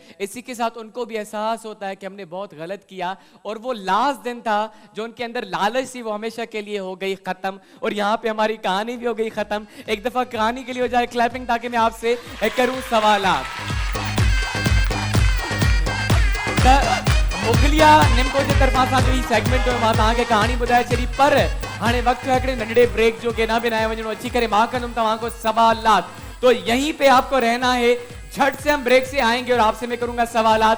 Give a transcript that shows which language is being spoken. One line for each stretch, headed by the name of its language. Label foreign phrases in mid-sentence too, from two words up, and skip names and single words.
Hindi: इसी के साथ उनको भी एहसास होता है कि हमने बहुत गलत किया और वो लास्ट दिन था जो उनके अंदर लालच थी वो हमेशा के लिए हो गई खत्म। और यहाँ पे हमारी कहानी भी हो गई खत्म। एक दफा कहानी के लिए हो जाए क्लैपिंग, ताकि मैं आपसे करूं सवाल।
Sindhi: मुगलिया निमको जे तरफा सां जो ही सेगमेंट में मां तव्हांखे कहानी ॿुधाए छॾी, पर हाणे वक्त है हिकिड़े नंढड़े ब्रेक जो के ना बिनाए वञणो, अची करे मां कंदुमि तव्हांखो सवालात।
Hindi: तो यहीं पे आपको रहना है, झट से हम ब्रेक से आएंगे और आपसे मैं करूंगा सवालात।